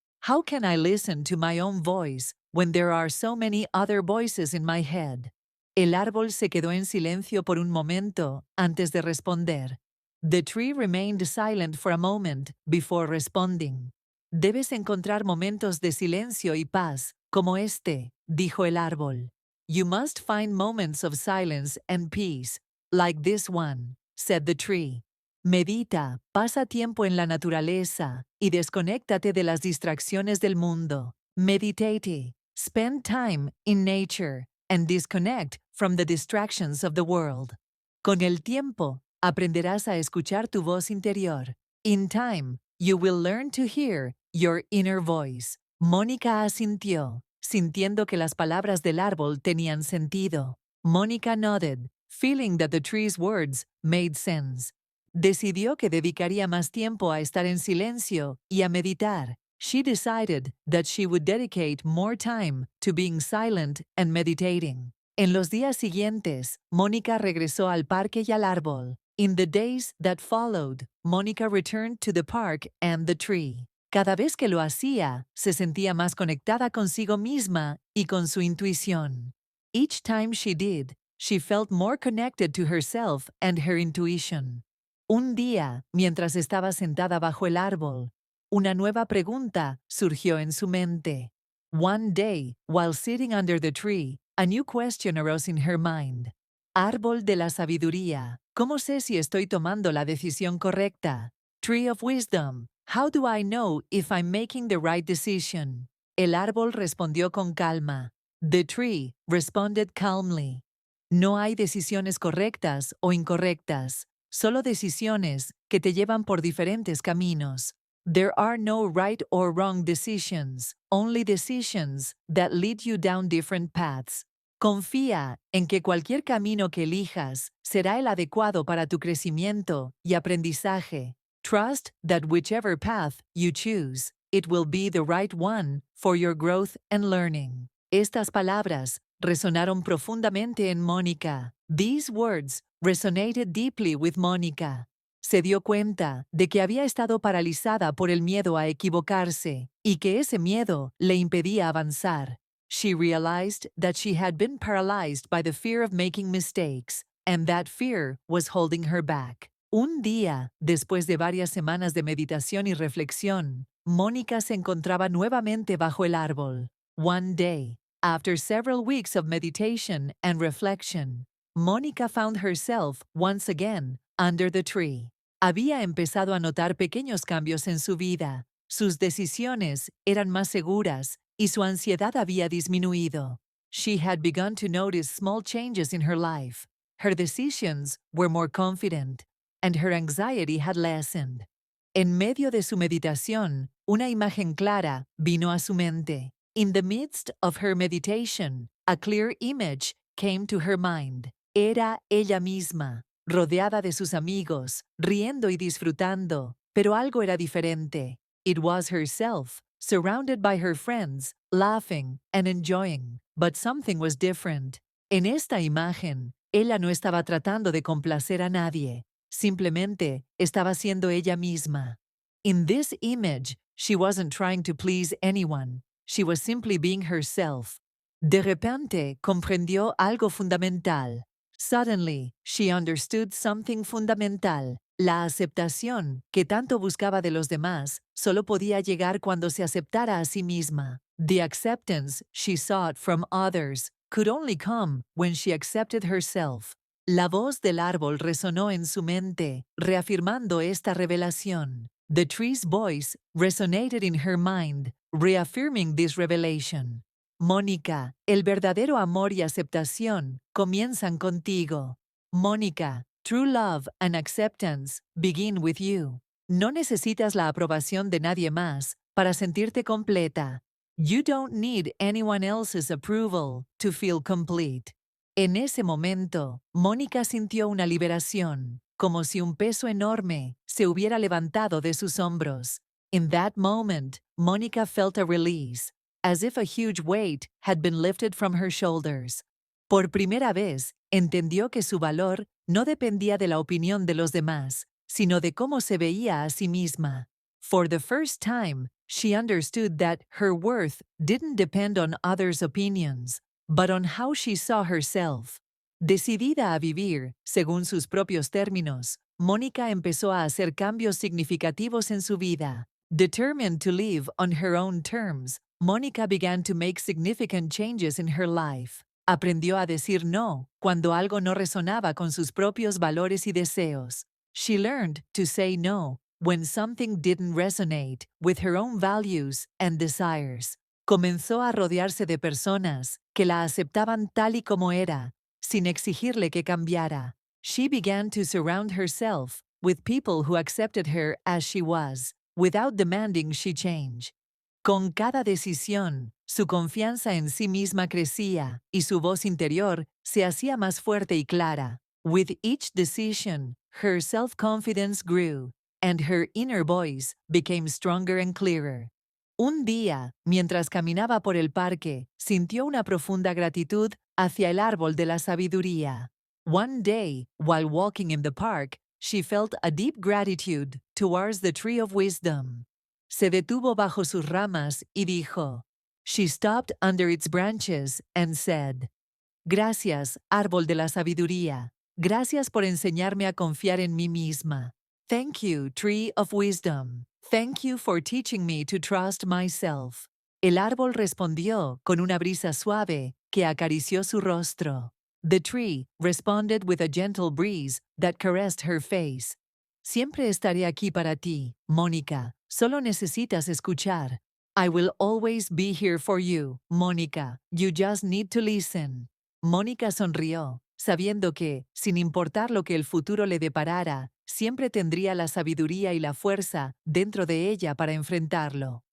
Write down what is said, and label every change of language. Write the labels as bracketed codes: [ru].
[en] How can I listen to my own voice when there are so many other voices in my head? [es] El árbol se quedó en silencio por un momento antes de responder. [en] The tree remained silent for a moment before responding. [es] Debes encontrar momentos de silencio y paz como este, dijo el árbol. [en] You must find moments of silence and peace, like this one, said the tree. [es] Medita, pasa tiempo en la naturaleza y desconéctate de las distracciones del mundo. [en] Meditate, spend time in nature, and disconnect from the distractions of the world. [es] Con el tiempo, aprenderás a escuchar tu voz interior. [en] In time, you will learn to hear your inner voice. [es] Mónica asintió, sintiendo que las palabras del árbol tenían sentido. [en] Mónica nodded, feeling that the tree's words made sense. [es] Decidió que dedicaría más tiempo a estar en silencio y a meditar. [en] She decided that she would dedicate more time to being silent and meditating. [es] En los días siguientes, Mónica regresó al parque y al árbol. [en] In the days that followed, Mónica returned to the park and the tree. [es] Cada vez que lo hacía, se sentía más conectada consigo misma y con su intuición. [en] Each time she did, she felt more connected to herself and her intuition. [es] Un día, mientras estaba sentada bajo el árbol, una nueva pregunta surgió en su mente. [en] One day, while sitting under the tree, a new question arose in her mind. [es] Árbol de la sabiduría, ¿cómo sé si estoy tomando la decisión correcta? [en] Tree of wisdom, how do I know if I'm making the right decision? [es] El árbol respondió con calma. [en] The tree responded calmly. [es] No hay decisiones correctas o incorrectas. Solo decisiones que te llevan por diferentes caminos. [en] There are no right or wrong decisions, only decisions that lead you down different paths. [es] Confía en que cualquier camino que elijas será el adecuado para tu crecimiento y aprendizaje. [en] Trust that whichever path you choose, it will be the right one for your growth and learning. [es] Estas palabras resonaron profundamente en Mónica. [en] These words resonated deeply with Mónica. [es] Se dio cuenta de que había estado paralizada por el miedo a equivocarse y que ese miedo le impedía avanzar. [en] She realized that she had been paralyzed by the fear of making mistakes, and that fear was holding her back. [es] Un día, después de varias semanas de meditación y reflexión, Mónica se encontraba nuevamente bajo el árbol. [en] One day, after several weeks of meditation and reflection, Mónica found herself once again under the tree. [es] Había empezado a notar pequeños cambios en su vida. Sus decisiones eran más seguras y su ansiedad había disminuido. [en] She had begun to notice small changes in her life. Her decisions were more confident, and her anxiety had lessened. [es] En medio de su meditación, una imagen clara vino a su mente. [en] In the midst of her meditation, a clear image came to her mind. [es] Era ella misma, rodeada de sus amigos, riendo y disfrutando, pero algo era diferente. [en] It was herself, surrounded by her friends, laughing and enjoying, but something was different. [es] En esta imagen, ella no estaba tratando de complacer a nadie, simplemente estaba siendo ella misma. [en] In this image, she wasn't trying to please anyone, she was simply being herself. [es] De repente, comprendió algo fundamental. [en] Suddenly, she understood something fundamental. [es] La aceptación, que tanto buscaba de los demás, solo podía llegar cuando se aceptara a sí misma. [en] The acceptance she sought from others could only come when she accepted herself. [es] La voz del árbol resonó en su mente, reafirmando esta revelación. [en] The tree's voice resonated in her mind, reaffirming this revelation. [es] Mónica, el verdadero amor y aceptación comienzan contigo. [en] Mónica, true love and acceptance begin with you. [es] No necesitas la aprobación de nadie más para sentirte completa. [en] You don't need anyone else's approval to feel complete. [es] En ese momento, Mónica sintió una liberación, como si un peso enorme se hubiera levantado de sus hombros. [en] In that moment, Mónica felt a release, as if a huge weight had been lifted from her shoulders. [es] Por primera vez, entendió que su valor no dependía de la opinión de los demás, sino de cómo se veía a sí misma. [en] For the first time, she understood that her worth didn't depend on others' opinions, but on how she saw herself. [es] Decidida a vivir, según sus propios términos, Mónica empezó a hacer cambios significativos en su vida. [en] Determined to live on her own terms, Mónica began to make significant changes in her life. [es] Aprendió a decir no cuando algo no resonaba con sus propios valores y deseos. [en] She learned to say no when something didn't resonate with her own values and desires. [es] Comenzó a rodearse de personas que la aceptaban tal y como era, sin exigirle que cambiara. [en] She began to surround herself with people who accepted her as she was, without demanding she change. [es] Con cada decisión, su confianza en sí misma crecía y su voz interior se hacía más fuerte y clara. [en] With each decision, her self-confidence grew, and her inner voice became stronger and clearer. [es] Un día, mientras caminaba por el parque, sintió una profunda gratitud hacia el árbol de la sabiduría. [en] One day, while walking in the park, she felt a deep gratitude towards the tree of wisdom. [es] Se detuvo bajo sus ramas y dijo. [en] She stopped under its branches and said, [es] Gracias, árbol de la sabiduría. Gracias por enseñarme a confiar en mí misma. [en] Thank you, tree of wisdom. Thank you for teaching me to trust myself. [es] El árbol respondió con una brisa suave que acarició su rostro. [en] The tree responded with a gentle breeze that caressed her face. [es] Siempre estaré aquí para ti, Mónica. Solo necesitas escuchar. [en] I will always be here for you, Mónica. You just need to listen. [es] Mónica sonrió, sabiendo que, sin importar lo que el futuro le deparara, siempre tendría la sabiduría y la fuerza dentro de ella para enfrentarlo.